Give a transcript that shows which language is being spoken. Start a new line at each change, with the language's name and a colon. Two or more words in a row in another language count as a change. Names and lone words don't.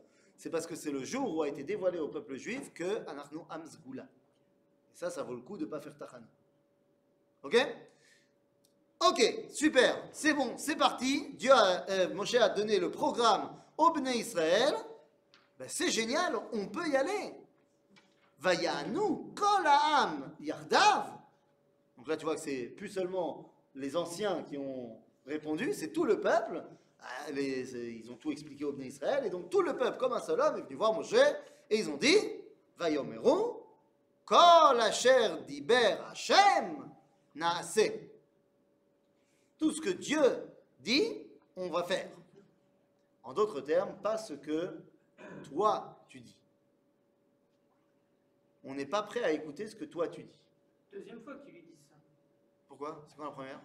French: C'est parce que c'est le jour où a été dévoilé au peuple juif que
Hebrew: אנחנו עם סגולה.
French: Et ça vaut le coup de ne pas faire Tachanoun. Ok? Ok, super. C'est bon, c'est parti. Moshe a donné le programme au Bnei Israël. Ben, c'est génial, on peut y aller.
Hebrew: ויענו כל העם יחדיו.
French: Donc là, tu vois que c'est plus seulement les anciens qui ont répondu, c'est tout le peuple. Ils ont tout expliqué au Bnei Israël. Et donc tout le peuple, comme un seul homme, est venu voir Moshe. Et ils ont dit,
Hebrew: ויאמרו כל אשר דיבר השם נעשה.
French: Tout ce que Dieu dit, on va faire. En d'autres termes, pas ce que toi tu dis. On n'est pas prêt à écouter ce que toi tu dis. Deuxième fois qu'ils lui disent ça. Pourquoi? C'est quoi la première?